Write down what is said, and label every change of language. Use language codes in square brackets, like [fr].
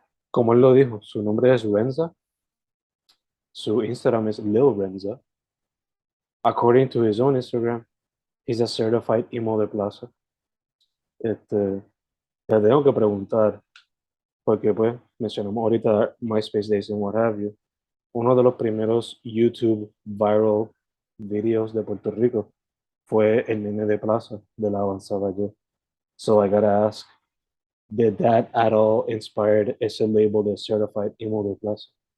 [es] Como él lo dijo, su nombre es Rensa. Su Instagram es Lil Rensa. [en] According to his own Instagram, he's a certified emo de plaza. [es] Te tengo que preguntar, porque pues mencionamos ahorita MySpace [en] Days and what have you. [es] Uno de los primeros [en] YouTube viral videos [es] de Puerto Rico fue el nene de plaza de la avanzada yo. [en] So I gotta ask, did that at all inspired [es] ese [en] label de certified emo de plaza?